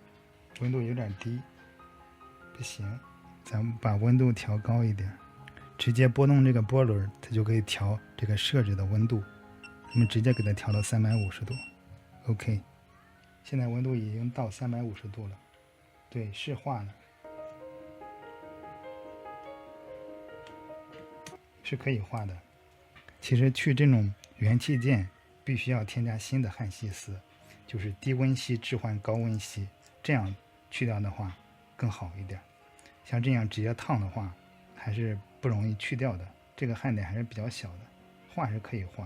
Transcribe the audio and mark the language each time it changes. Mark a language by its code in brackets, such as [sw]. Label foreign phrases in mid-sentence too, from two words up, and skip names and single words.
[zh] 温度有点低，不行，咱们把温度调高一点，直接拨动这个波轮，它就可以调这个设置的温度。我们直接给它调到350度 ，OK。现在温度已经到350度了，对，是化了，是可以化的。其實去這種元器件必須要添加新的焊錫絲，就是低溫錫置換高溫錫，這樣去掉的話更好一點。像這樣直接燙的話還是不容易去掉的，這個焊點還是比較小的，化是可以化。